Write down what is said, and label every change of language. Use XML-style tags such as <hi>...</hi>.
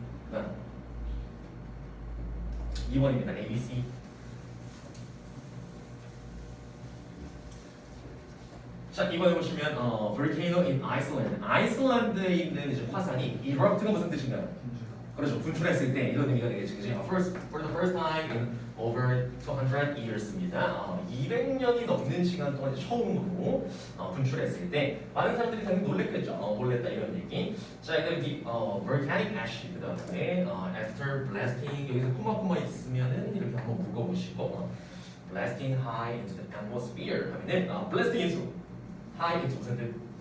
<ko>그다음 2번입니다. A, B, C. 자 이번에 보시면</ko> <en>volcano in Iceland.</en> <ko>아이슬란드에 있는 이제 화산이 erupt가 무슨 뜻인가요? 그렇죠. 분출했을 때 이런 의미가 되겠죠. 그지?</ko> <en>For the first time in over 200 years</en> <ko>입니다. 200년이 넘는 시간 동안 처음으로 분출했을 때 많은 사람들이 당연히 놀랬겠죠. 놀랬다 이런 얘기. 자, 이제 volcanic ash 그다음에 after blasting 여기서 코마 있으면은 이렇게 한번 묶어보시고</ko> <en>blasting high into the atmosphere</en> <ko>하면은 blasting into high into 무슨 뜻?</ko>